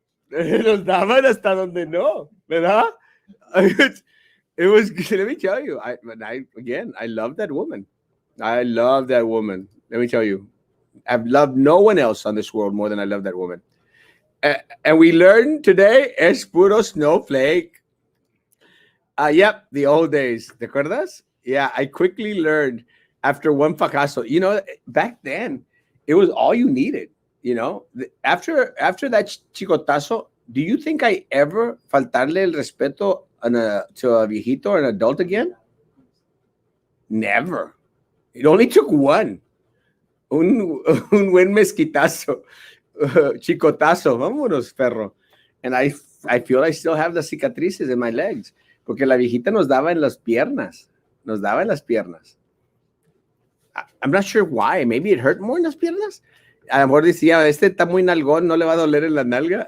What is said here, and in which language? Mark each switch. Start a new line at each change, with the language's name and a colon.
Spanish: Los daban hasta donde no, ¿verdad?
English: It was, let me tell you, I love that woman. I love that woman. Let me tell you, I've loved no one else on this world more than I love that woman. And we learned today,
Spanish: es puro
English: snowflake. Yep, the old days.
Spanish: ¿Te acuerdas?
English: Yeah, I quickly learned after one fracaso. You know, back then, it was all you needed. You know, after that chicotazo, do you think I ever
Spanish: faltarle el respeto
English: to a viejito or an adult again? Never. It only took one.
Spanish: Un buen mezquitazo. Chicotazo. Vámonos, perro.
English: And I feel I still have the cicatrices in my legs.
Spanish: Porque la viejita nos daba en las piernas. Nos daba en las piernas.
English: I'm not sure why. Maybe it hurt more
Spanish: en las piernas. A lo mejor decía, está muy nalgón, no le va a doler en la nalga.